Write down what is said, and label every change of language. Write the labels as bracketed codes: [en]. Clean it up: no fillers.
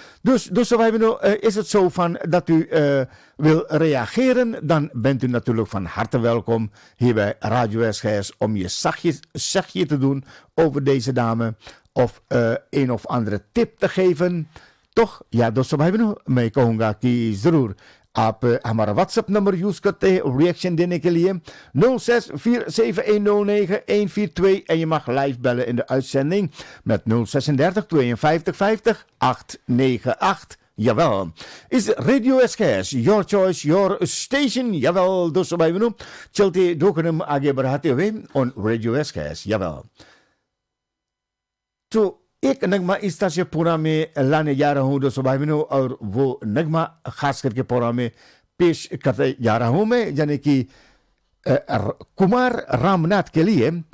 [nl] Dus is het zo van dat u wil reageren, dan bent u natuurlijk van harte welkom hier bij Radio SGS om je zachtje te doen over deze dame of een of andere tip te geven. Toch? Ja, dus [hi] मैं कहूँगा कि जरूर आप हमारा WhatsApp number use करते हैं reaction देने के लिए 0647109142 [nl] en je mag live bellen in de uitzending met 036 52 50 898. Jawel. [en] Is Radio SKS your choice, your station? [nl] Jawel, [hi] दोस्तों भाई बहनों चलते 2 कदम आगे बढ़ाते हुए [en] on Radio SKS. [nl] Jawel. [hi] तो एक नगमा इस तरह से पूरा में लाने जा रहा हूँ दोस्तों भाई बहनों, और वो नगमा खास करके पूरा में पेश करते जा रहा हूँ मैं, यानी कि कुमार रामनाथ के लिए।